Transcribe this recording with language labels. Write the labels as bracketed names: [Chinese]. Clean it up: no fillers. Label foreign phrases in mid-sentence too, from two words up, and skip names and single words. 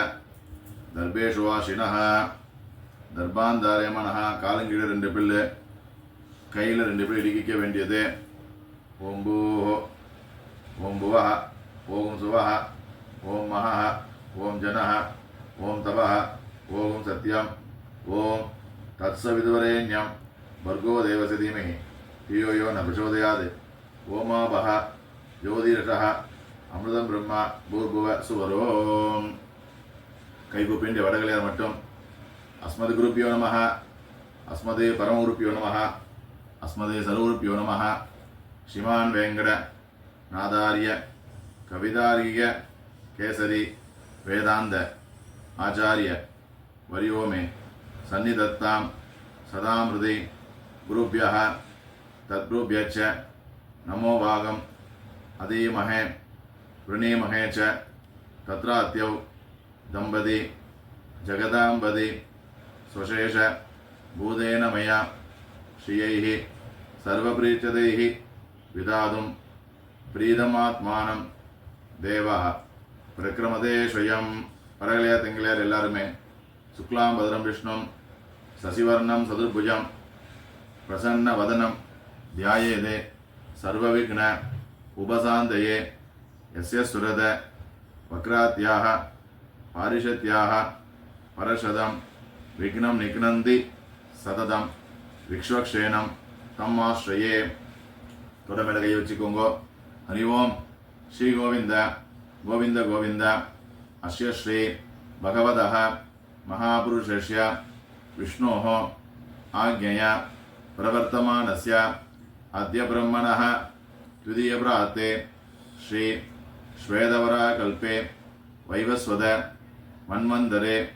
[Sanskrit] दर्भेषु आसीनः दर्भान्धारयमाणः [Tamil] காலங்கீழ 2 பில்லு கையில் 2 பில் இடிக்க வேண்டியது. [Sanskrit] ॐ भूः ॐ भुवः ॐ सुवः ॐ महः ॐ जनः ॐ तपः ॐ सत्यम् ॐ तत्सवितुर्वरेण्यम् भर्गो देवस्य धीमहि धियो यो न प्रचोदयात् ओमावह ज्योतिरसः अमृतं ब्रह्म भूर्भुव सुवरोम [Tamil] கைகூப்பின்ற வடகலையார் மட்டும் [Sanskrit] अस्मद् गुरुभ्यो नमः अस्मत् परमगुरुभ्यो नमः अस्मदे सर्वभ्यो नमः। श्रीमान् वेंकट नादार्य कवितार्किक केसरी वेदांत आचार्य वर्यो मे सन्निधत्तां सदामृति गुरुभ्यः तद्गुरुभ्यश्च नमो भागम् अधीमहे वृणीमहे च तत्रात्यौ दम्पती जगदाम्बति स्वशेष भूतेन मया श्रियैः सर्वप्रीत्यदैः विधातुं प्रीतमात्मानं देवः प्रक्रमते स्वयं. [Tamil] பரகலையா திங்களையார் எல்லாருமே [Sanskrit] शुक्लाम् बरम् विष्णुम् शशिवर्णम् चतुर्भुजम् प्रसन्न वदनम् ध्यायेत् सर्वविघ्न उपशान्तये यस्य द्विरद वक्त्राद्याः पारिषद्याः परःशतम् विघ्नम् निघ्नन्ति सततम् विष्वक्सेनम् तम् आश्रये. [Tamil] தொடர்மையில கை வச்சுக்கோங்கோ. [Sanskrit] हरि ॐ. [Tamil] ஸ்ரீ கோவிந்த கோவிந்த கோவிந்த. [Sanskrit] अस्य श्री भगवतः महापुरुषस्य विष्णोः आज्ञया प्रवर्तमानस्य अद्य ब्रह्मणः द्वितीयप्राते श्री श्वेतवराहकल्पे वैवस्वत मन्वन्तरे